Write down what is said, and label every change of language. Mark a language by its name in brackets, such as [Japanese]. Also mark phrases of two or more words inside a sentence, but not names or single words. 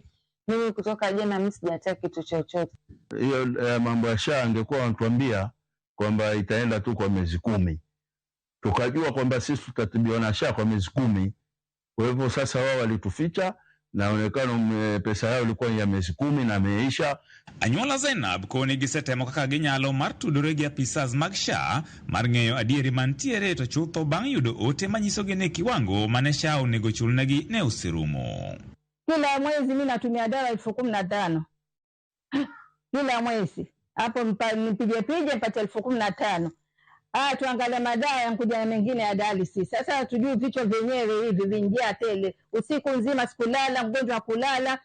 [Swahili] Mimi kutoka jana mimi sijataka kitu chochote. Hiyo mambo ya SHA angekuwa wanatuambia kwamba itaenda tu kwa miezi 10. Tukajua kwamba sisi tutatibiwa na SHA kwa miezi 10. Kwa hivyo sasa wao walituficha na inaonekana pesa yao ilikuwa ya miezi 10 na imeisha. [Luo (Kenya and Tanzania)] Anyuola Zainab koni gisetemo kaka ginyalo mar tudore gi apisas mag SHA mar ng'eyo adieri mantiere to chutho bang' yudo ote manyisogi ni kiwango mane SHA onego chulnegi ne oserumo. [Swahili] Kila mwezi mimi natumia dawa 15,000. Kila mwezi. Hapo nipige mpate 15,000. Tuangalie madawa yankuja na mengine ya dialysis. Sasa hatujui vichwa vyenyewe hivi vinjia tele. Usiku nzima sikulala, mgonjwa kulala.